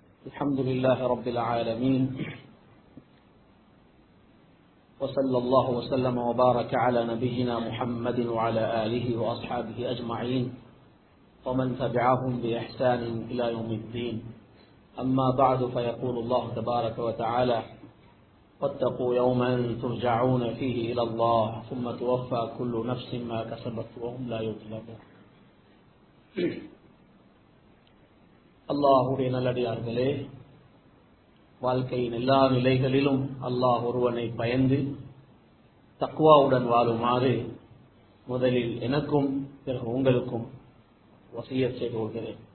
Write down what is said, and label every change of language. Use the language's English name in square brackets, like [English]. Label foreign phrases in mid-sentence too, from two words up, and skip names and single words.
[Arabic] الحمد لله رب العالمين، وصلى الله وسلم وبارك على نبينا محمد وعلى آله وأصحابه أجمعين ومن تبعهم بإحسان إلى يوم الدين. أما بعد، فيقول الله تبارك وتعالى: واتقوا يوما ترجعون فيه إلى الله ثم توفى كل نفس ما كسبت وهم لا يظلمون. [Tamil] அல்லாஹுடைய நல்லடியார்களே, வாழ்க்கையின் எல்லா நிலைகளிலும் அல்லாஹ் ஒருவனை பயந்து தக்வாவுடன் வாழுமாறு முதலில் எனக்கும் பிறகு உங்களுக்கும் வசியத் செய்து கொள்கிறேன்.